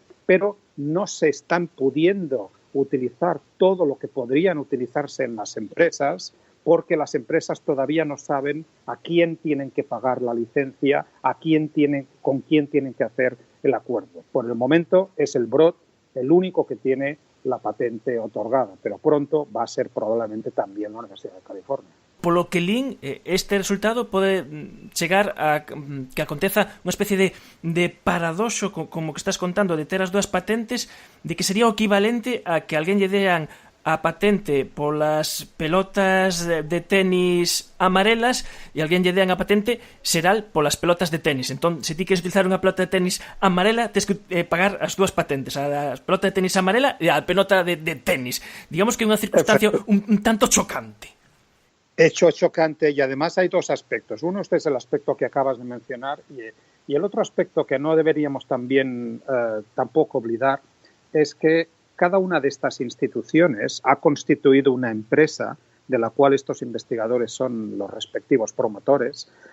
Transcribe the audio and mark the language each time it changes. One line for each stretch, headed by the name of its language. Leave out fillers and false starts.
Spanish: pero no se están pudiendo utilizar todo lo que podrían utilizarse en las empresas, porque las empresas todavía no saben a quién tienen que pagar la licencia, con quién tienen que hacer el acuerdo. Por el momento es el Broad el único que tiene la patente otorgada, pero pronto va a ser probablemente también la Universidad de California.
Galician: Polo que lín, este resultado pode chegar a que aconteza unha especie de paradoxo, como que estás contando, de ter as dúas patentes, de que sería o equivalente a que alguén lle dean a patente polas pelotas de tenis amarelas e alguén lle dean a patente xeral polas pelotas de tenis. Entón, se ti queres utilizar unha pelota de tenis amarela, tens que pagar as dúas patentes, a pelota de tenis amarela e a pelota de tenis. Digamos que é unha circunstancia un tanto chocante.
Spanish: Hecho chocante, y además hay dos aspectos. Uno este es el aspecto que acabas de mencionar y el otro aspecto que no deberíamos también tampoco olvidar es que cada una de estas instituciones ha constituido una empresa de la cual estos investigadores son los respectivos promotores.